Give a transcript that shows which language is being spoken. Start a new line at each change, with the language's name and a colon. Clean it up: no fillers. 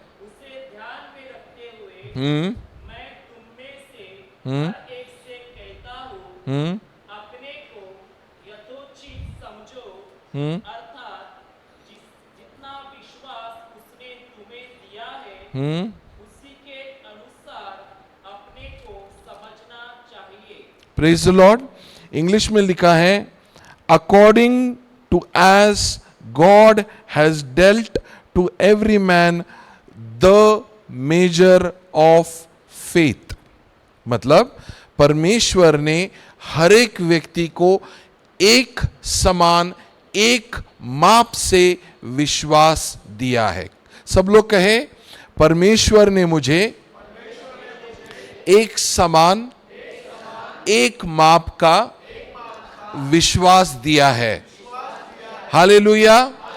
Hindi: उसे ध्यान में रखते हुए मैं तुम में से हर एक से कहता हूँ, अपने को यथोचित समझो, अर्थात जितना विश्वास उसने तुम्हें दिया है उसी के अनुसार अपने को समझना चाहिए।
English: Praise the Lord.
Hindi: इंग्लिश में लिखा है,
English: according to as God has dealt to every man the measure of faith.
Hindi: मतलब परमेश्वर ने हर एक व्यक्ति को एक समान, एक माप से विश्वास दिया है. सब लोग कहे, परमेश्वर ने मुझे एक समान, एक माप का विश्वास दिया है. हालेलुया.